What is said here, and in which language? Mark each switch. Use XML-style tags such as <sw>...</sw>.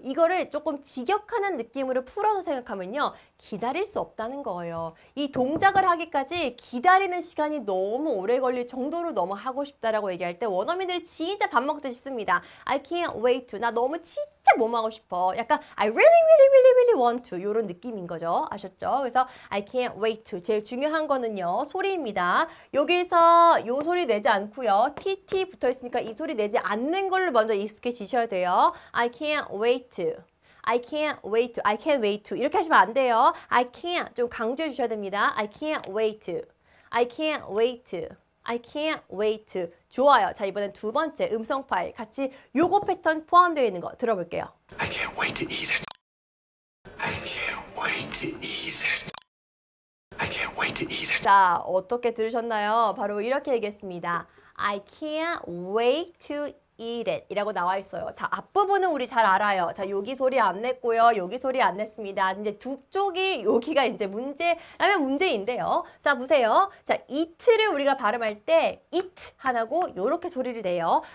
<ko>이거를 조금 직역하는 느낌으로 풀어서 생각하면요. 기다릴 수 없다는 거예요. 이 동작을 하기까지 기다리는 시간이 너무 오래 걸릴 정도로 너무 하고 싶다라고 얘기할 때 원어민들이 진짜 밥 먹듯이 씁니다.</ko> <en>I can't wait to.</en> <ko>나 너무 진짜 뭐 하고 싶어. 약간</ko> <en>I really want to.</en> <ko>이런 느낌인 거죠. 아셨죠? 그래서</ko> <en>I can't wait to.</en> <ko>제일 중요한 거는요. 소리입니다. 여기서 요 소리 내지 않고요. TT 붙어 있으니까 이 소리 내지 않는 걸로 먼저 익숙해지셔야 돼요.</ko> <en>I can't wait to. I can't wait to. I can't wait to.</en> <ko>이렇게 하시면 안 돼요.</ko> <en>I can't</en> <ko>좀 강조해 주셔야 됩니다.</ko> <en>I can't wait to. I can't wait to. I can't wait to.</en> <ko>좋아요. 자, 이번엔 두 번째 음성 파일 같이 요거 패턴 포함되어 있는 거 들어볼게요.</ko> <en>I can't wait to eat it. I can't wait to eat it. I can't wait to eat it.</en> <ko>자, 어떻게 들으셨나요? 바로 이렇게 얘기했습니다.</ko> <en>I can't wait to eat it</en> <ko>이라고 나와 있어요. 자, 앞부분은 우리 잘 알아요. 자, 여기 소리 안 냈고요. 여기 소리 안 냈습니다. 이제 두 쪽이 여기가 이제 문제라면 문제인데요. 자, 보세요. 자, eat를 우리가 발음할 때 eat 하나고 요렇게 소리를 내요.</ko>